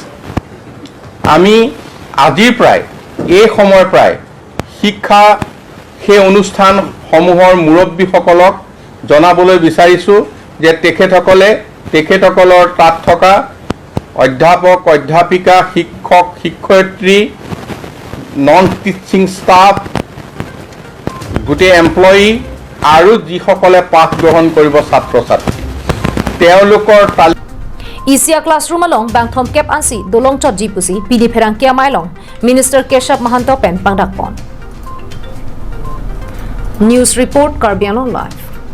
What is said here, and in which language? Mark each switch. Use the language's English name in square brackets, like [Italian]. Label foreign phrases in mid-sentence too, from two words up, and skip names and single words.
[Assamese] আমি আজিৰ পৰাই এই সময়ৰ পৰাই শিক্ষা সেই অনুষ্ঠানসমূহৰ মুৰব্বীসকলক জনাবলৈ বিচাৰিছোঁ যে তেখেতসকলৰ তাত থকা অধ্যাপক, অধ্যাপিকা, শিক্ষক, শিক্ষয়িত্ৰী, [English] non teaching staff, [Assamese] গোটেই এমপ্লয়ী আৰু যিসকলে পাঠ গ্ৰহণ কৰিব ছাত্ৰ-ছাত্ৰী, তেওঁলোকৰ [Karbi] Isia classroom along bang thom kep ansi dolong chot jipusi pidi pherang kia mailong Minister Keshav Mahanto pen pangdak pon. [English] News report Karbiano Live.